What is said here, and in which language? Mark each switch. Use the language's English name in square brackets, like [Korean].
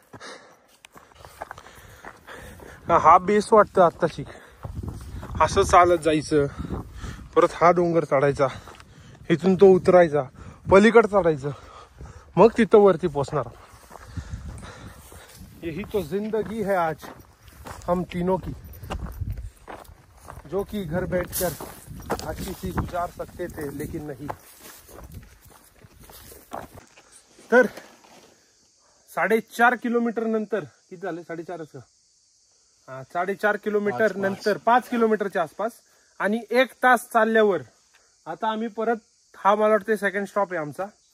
[Marathi] हा बेस वाटतं आत्ताची. असं चालत जायचं, परत हा डोंगर चढायचा, इथून तो उतरायचा, पलीकडे चढायचं, मग तिथं वरती पोचणार. [Hindi] यही तो जिंदगी है आज हम तीनों की, जो कि घर बैठकर अच्छी सी गुजार सकते थे लेकिन नहीं. [Marathi] तर 4.5 किलोमीटर नंतर, किती झाले 4.5च का? 4.5 किलोमीटर नंतर 5 किलोमीटरच्या आसपास आणि 1 तास चालल्यावर आता आम्ही परत, हा मला वाटतं सेकंड स्टॉप आहे आमचा.